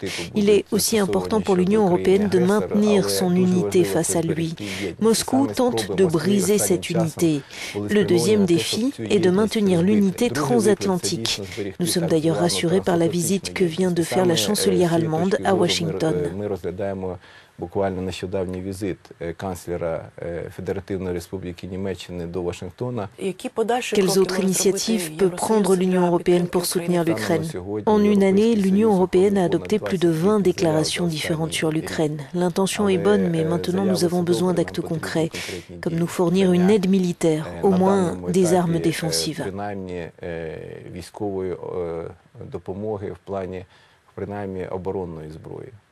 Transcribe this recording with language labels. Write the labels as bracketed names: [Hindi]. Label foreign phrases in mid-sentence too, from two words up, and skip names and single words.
[French] Il est aussi important pour l'Union européenne de maintenir son unité face à lui. Moscou tente de briser cette unité. Le deuxième défi est de maintenir l'unité transatlantique. Nous sommes d'ailleurs rassurés par la visite que vient de faire la chancelière allemande à Washington. [Ukrainian] Буквально нещодавній візит канцлера Федеративної Республіки Німеччини до Вашингтона. [French] Quelles autres initiatives peut prendre l'Union européenne pour soutenir l'Ukraine? En une année, l'Union européenne a adopté plus de 20 déclarations différentes sur l'Ukraine. L'intention est bonne, mais maintenant nous avons besoin d'actes concrets, comme nous fournir une aide militaire, au moins des armes défensives. [Ukrainian] Військової допомоги в плані, принаймні, оборонної зброї.